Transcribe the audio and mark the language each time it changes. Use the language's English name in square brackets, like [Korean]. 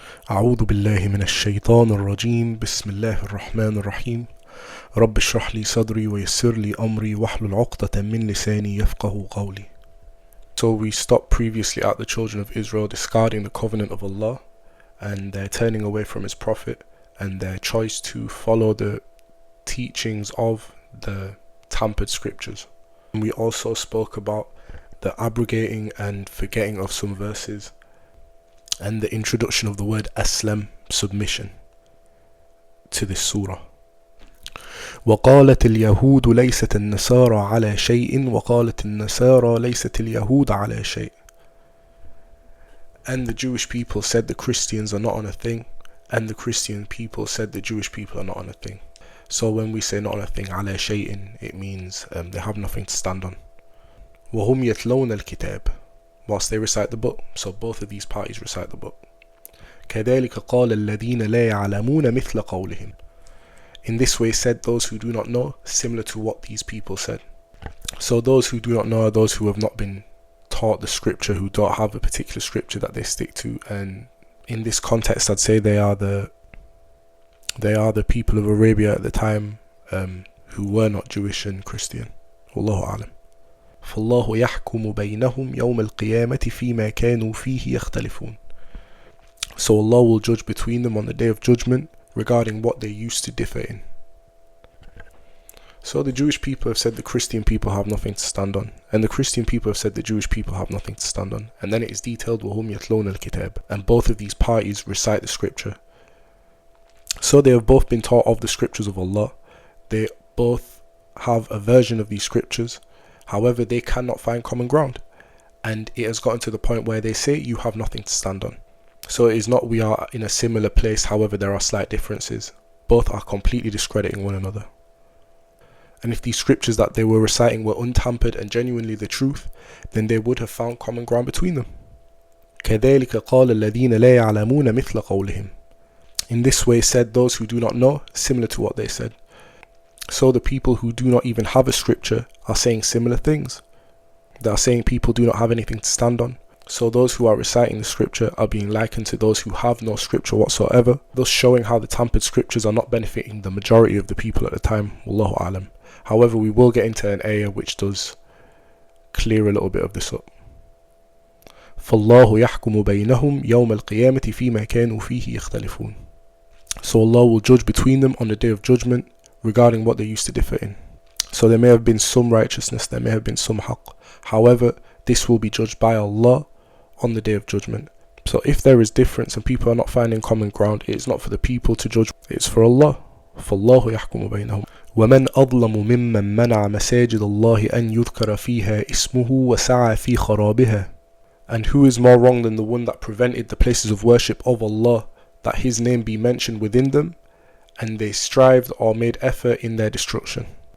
[Arabic] أعوذ بالله من الشيطان الرجيم بسم الله الرحمن الرحيم رب اشرح لي صدري ويسر لي أمري واحلل عقدة من لساني يفقه قولي. [English] So we stopped previously at the children of Israel discarding the covenant of Allah and their turning away from His Prophet and their choice to follow the teachings of the tampered scriptures. And we also spoke about the abrogating and forgetting of some verses and the introduction of the word aslam, submission, to this surah. [Arabic] وقالت اليهود ليست النصارى على شيء وقالت النصارى ليست اليهود على شيء. [English] And the Jewish people said the Christians are not on a thing, and the Christian people said the Jewish people are not on a thing. So when we say not on a thing, [Arabic] على شيء, [English] it means they have nothing to stand on. [Arabic] وهم يتلون الكتاب, [English] whilst they recite the book. So both of these parties recite the book. [Arabic] كذلك قال الذين لا يعلمون مثل قولهم. [English] In this way said those who do not know, similar to what these people said. So those who do not know are those who have not been taught the scripture, who don't have a particular scripture that they stick to. And in this context, I'd say they are the people of Arabia at the time, who were not Jewish and Christian. Wallahu a'lam. [Arabic] فالله يحكم بينهم يوم القيامة فيما كانوا فيه يختلفون. [English] So Allah will judge between them on the day of judgment regarding what they used to differ in. So the Jewish people have said the Christian people have nothing to stand on, and the Christian people have said the Jewish people have nothing to stand on. And then it is detailed [Arabic] وهم يتلون الكتاب, [English] and both of these parties recite the scripture. So they have both been taught of the scriptures of Allah. They both have a version of these scriptures. However, they cannot find common ground, and it has gotten to the point where they say you have nothing to stand on. So it is not we are in a similar place, however there are slight differences. Both are completely discrediting one another. And if these scriptures that they were reciting were untampered and genuinely the truth, then they would have found common ground between them. [Arabic] كذلك قال الذين لا يعلمون مثل قولهم. [English] In this way said those who do not know, similar to what they said. So the people who do not even have a scripture are saying similar things. They are saying people do not have anything to stand on. So those who are reciting the scripture are being likened to those who have no scripture whatsoever, thus showing how the tampered scriptures are not benefiting the majority of the people at the time. Wallahu a'lam. However, we will get into an ayah which does clear a little bit of this up. [Arabic] فالله يحكم بينهم يوم القيامة فيما كانوا فيه يختلفون. [English] So Allah will judge between them on the day of judgment regarding what they used to differ in. So there may have been some righteousness, there may have been some haqq. However, this will be judged by Allah on the day of judgment. So if there is difference and people are not finding common ground, it is not for the people to judge, it's for Allah. [Arabic] فالله يحكم بينهم. ومن أظلم ممن منع مساجد الله أن يذكر فيها اسمه وسعى في خرابها. [English] And who is more wrong than the one that prevented the places of worship of Allah that His name be mentioned within them, and they strived or made effort in their destruction.